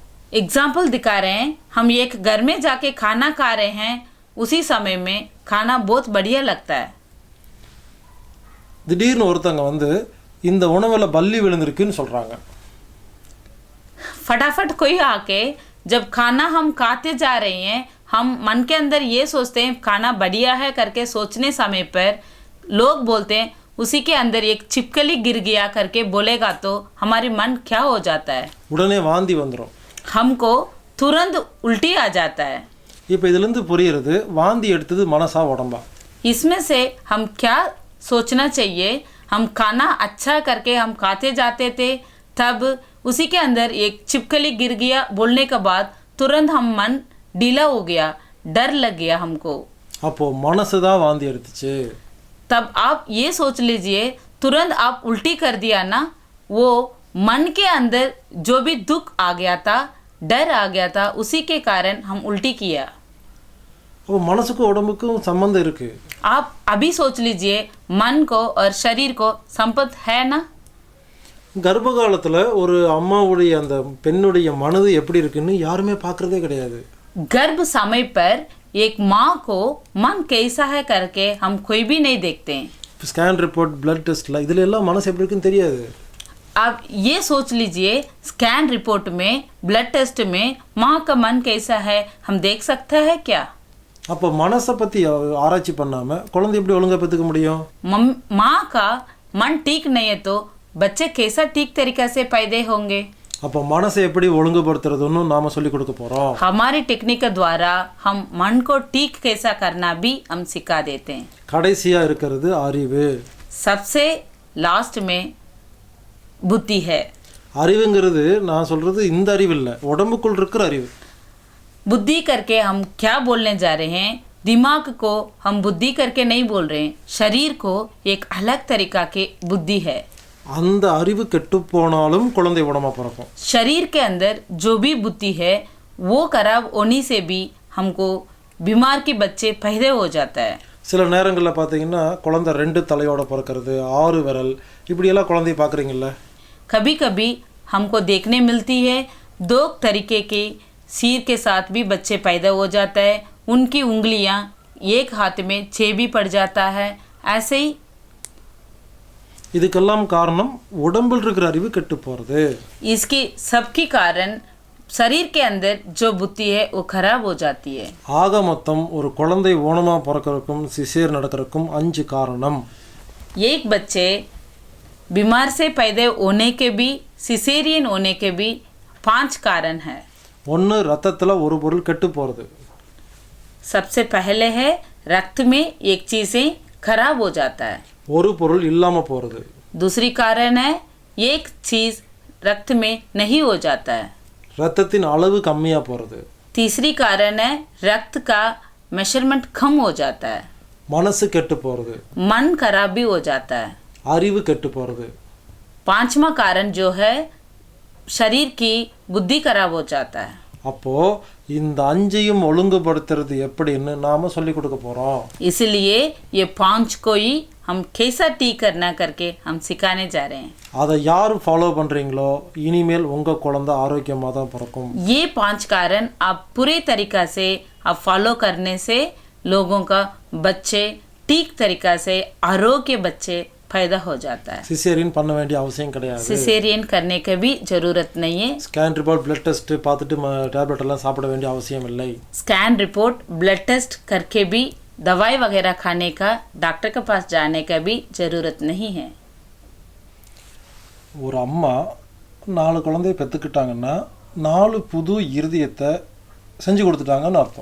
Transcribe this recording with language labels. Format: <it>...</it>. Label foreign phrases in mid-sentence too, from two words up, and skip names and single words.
<hi>एग्जाम्पल दिखा रहे हैं, हम एक घर में जाके खाना खा रहे हैं, उसी समय में खाना बहुत बढ़िया लगता है।</hi> <ta>திடீர்னு ஒருத்தங்க வந்து இந்த உணவுல பல்லி விழுந்திருக்குன்னு சொல்றாங்க.</ta> <hi>फटाफट कोई आके जब खाना हम खाते जा रहे हैं, हम मन के अंदर ये सोचते हैं खाना बढ़िया है करके सोचने समय पर लोग बोलते हैं उसी के अंदर एक छिपकली गिर गया करके बोलेगा तो हमारे मन क्या हो जाता है?</hi> <ta>உடனே வாந்தி வந்துடும்.</ta> <hi>हमको तुरंत उल्टी आ जाता है।</hi> <ta>இப்போ இதிலிருந்து புரியுறது வாந்தி எடுத்தது மனசா உடம்பா?</ta> <hi>इसमें से हम क्या सोचना चाहिए, हम खाना अच्छा करके हम खाते जाते थे, तब उसी के अंदर एक छिपकली गिर गया बोलने के बाद तुरंत हम मन ढीला हो गया, डर लग गया हमको।</hi> <ta>அப்போ மனசு தான் வாந்தி எடுத்துச்சு.</ta> <hi>तब आप ये सोच लीजिए तुरंत आप उल्टी कर दिया ना, वो मन के अंदर जो भी दुख आ गया था, डर आ गया था, उसी के कारण हम उल्टी किया।</hi> <ta>அப்போ மனசுக்கும் உடம்புக்கும் சம்பந்தம் இருக்கு.</ta> <hi>आप अभी सोच लीजिए मन को और शरीर को संबंध है ना।</hi> <ta>கர்ப்ப காலத்துல ஒரு அம்மாவுடைய அந்த பெண்ணுடைய மனது எப்படி இருக்குன்னு யாருமே பார்க்கறதே கிடையாது.</ta> <hi>गर्भ समय पर एक माँ को मन कैसा है करके हम कोई भी नहीं देखते हैं।</hi> <en>scan report blood testla</en> <ta>இதுல எல்லாம் மனசு எப்படி இருக்குன்னு தெரியாது.</ta> <hi>आप ये सोच लीजिए</hi> <en>scan report</en> <hi>में,</hi> <en>blood test</en> <hi>में माँ का मन कैसा है हम देख सकते हैं क्या?</hi> <ta>அப்போ மனசை பத்தி ஆராய்ச்சி பண்ணாம குழந்தை எப்படி ஒழுங்கா பெற்றுக்க முடியும்?</ta> <hi>माँ का मन ठीक नहीं है तो बच्चे कैसा ठीक तरीका से पैदा होंगे?</hi> <ta>அப்போ மனசை எப்படி ஒழுங்குபடுத்துறதுன்னு நாம சொல்லி கொடுக்க போறோம்.</ta> <hi>हमारी टेक्निक के द्वारा हम मन को ठीक कैसा करना भी हम सिखा देते हैं।</hi> <ta>கடைசியா இருக்கிறது அறிவு.</ta> <hi>सबसे लास्ट में बुद्धि है।</hi> <ta>அறிவுங்கிறது நான் சொல்றது இந்த அறிவு இல்லை, உடம்புக்குள் இருக்கிற அறிவு.</ta> <hi>बुद्धि करके हम क्या बोलने जा रहे हैं? दिमाग को हम बुद्धि करके नहीं बोल रहे हैं, शरीर को एक अलग तरीका के बुद्धि है।</hi> <ta>அந்த அறிவு கெட்டு போனாலும் குழந்தை உடம்பா பிறக்கும்.</ta> <hi>शरीर के अंदर जो भी बुद्धि है वो खराब होने से भी हमको बीमार के बच्चे पैदा हो जाता है।</hi> <ta>சில நேரங்களில் பார்த்தீங்கன்னா குழந்தை 2 தலையோட பிறக்கிறது, 6 விரல், இப்படியெல்லாம் குழந்தைய பார்க்குறீங்கல்ல.</ta> <hi>कभी कभी हमको देखने मिलती है 2 तरीके के सिर के साथ भी बच्चे पैदा हो जाता है, उनकी उंगलियां एक हाथ में 6 भी पड़ जाता है। ऐसे ही</hi> <ta>இதுக்கெல்லாம் காரணம் உடம்பில் இருக்கிற அறிவு கெட்டு போகிறது.</ta> <hi>इसकी सबकी कारण शरीर के अंदर जो बुद्धि है वो खराब हो जाती है।</hi> <ta>ஆக மொத்தம் ஒரு குழந்தை ஊனமா பிறக்கிறதுக்கும் சிசேர் நடக்கிறதுக்கும் 5 காரணம்.</ta> <hi>एक बच्चे बीमार से पैदा होने के भी, सिसेरियन होने के भी 5 कारण है।</hi> <ta>ஒன்று ரத்தத்தில் ஒரு பொருள் கெட்டு போகிறது.</ta> <hi>सबसे पहले है रक्त में एक चीज़ें खराब हो जाता है।</hi> <ta>ஒரு பொருள் இல்லாமல் போகிறது.</ta> <hi>दूसरी कारण है एक चीज़ रक्त में नहीं हो जाता है।</hi> <ta>ரத்தத்தின் அளவு கம்மியாக போகிறது.</ta> <hi>तीसरी कारण है रक्त का मेजरमेंट कम हो जाता है।</hi> <ta>மனசு கெட்டு போகிறது.</ta> <hi>मन खराब भी हो जाता है।</hi> <ta>அறிவு கெட்டு போகிறது.</ta> <hi>5वां कारण जो है शरीर की बुद्धि खराब हो जाता है।</hi> <ta>அப்போ இந்த 5ஐயும் ஒழுங்குபடுத்துறது எப்படின்னு நாம சொல்லி கொடுக்க போறோம்.</ta> <hi>इसलिए ये 5 को ही हम कैसा ठीक करना करके हम सिखाने जा रहे हैं।</hi> <ta>அதை யார் ஃபாலோ பண்றீங்களோ இனிமேல் உங்க குழந்தை ஆரோக்கியமா தான் பிறக்கும்.</ta> <hi>ये 5 कारण आप पूरे तरीका से आप फॉलो करने से लोगों का बच्चे ठीक तरीका से आरोग्य बच्चे पैदा हो जाता है।</hi> <ta>சிசேரியன் பண்ண வேண்டிய அவசியம் கிடையாது.</ta> <hi>सिसेरियन करने की भी जरूरत नहीं है।</hi> <en>scan report blood test</en> <ta>பார்த்துட்டு டேப்லெட் எல்லாம் சாப்பிட வேண்டிய அவசியம் இல்லை.</ta> <en>scan report blood test</en> <hi>करके भी दवाई वगैरह खाने का, डॉक्टर के पास जाने का भी जरूरत नहीं है।</hi> <ta>ஒரு அம்மா 4 குழந்தைய பெற்றுக்கிட்டாங்கன்னா 4 புது இருதயத்தை செஞ்சு கொடுத்துட்டாங்கன்னு அர்த்தம்.</ta>